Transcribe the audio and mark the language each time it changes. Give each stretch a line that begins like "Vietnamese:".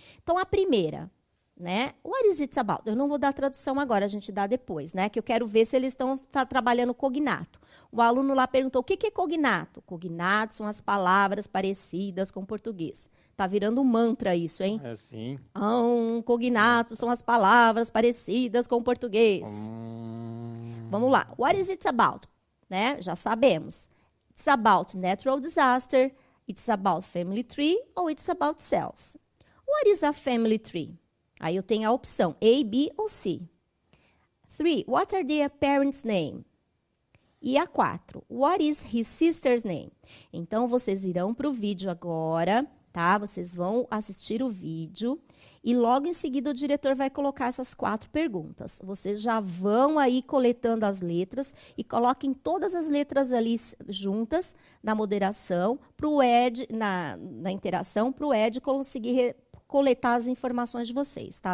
Portuguese: Então, a primeira, né?
English: What is it about?
Portuguese: Eu não vou dar a tradução agora, a gente dá depois, né? Que eu quero ver se eles estão trabalhando cognato. O aluno lá perguntou, o que é cognato? Cognato são as palavras parecidas com o português. Tá virando um mantra isso, hein? É sim. Cognato são as palavras parecidas com o português. Vamos lá.
English: What is it about?
Portuguese: Né? Já sabemos.
English: It's about natural disaster, it's about family tree ou it's about cells. What is a family tree?
Portuguese: Aí eu tenho a opção A, B ou C. 3.
English: What are their parents' name?
Portuguese: E a 4.
English: What is his sister's name?
Portuguese: Então, vocês irão para o vídeo agora, tá? Vocês vão assistir o vídeo e logo em seguida o diretor vai colocar essas 4 perguntas. Vocês já vão aí coletando as letras e coloquem todas as letras ali juntas na moderação, para o Ed, na interação, para o Ed conseguir coletar as informações de vocês, tá?